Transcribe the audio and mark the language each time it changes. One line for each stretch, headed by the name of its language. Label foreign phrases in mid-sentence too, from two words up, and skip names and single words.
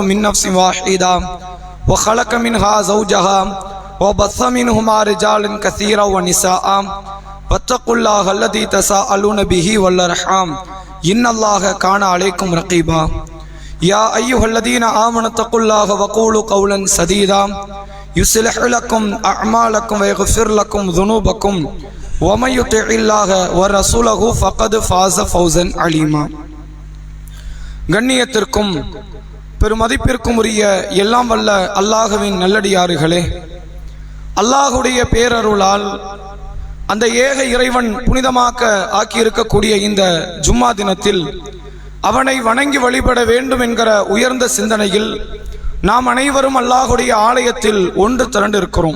Arabic: من نفس واحدة وخلق منها زوجها وبث منهما رجالا كثيرا ونساء واتقوا الله الذي تساءلون به والأرحام إن الله كان عليكم رقيبا يا أيها الذين آمنوا اتقوا الله وقولوا قولا سديدا يصلح لكم أعمالكم ويغفر لكم ذنوبكم ومن يطع الله ورسوله فقد فاز فوزا عليما.
Tamil: கண்ணியத்திற்கும் பெருமதிப்பிற்கும் உரிய எல்லாம் வல்ல அல்லாஹ்வின் நல்லடியார்களே, அல்லாஹுடைய பேரருளால் அந்த ஏக இறைவன் புனிதமாக்க ஆக்கியிருக்கக்கூடிய இந்த ஜும்மா தினத்தில் அவனை வணங்கி வழிபட வேண்டும் என்கிற உயர்ந்த சிந்தனையில் நாம் அனைவரும் அல்லாஹுடைய ஆலயத்தில் ஒன்று திரண்டிருக்கிறோம்.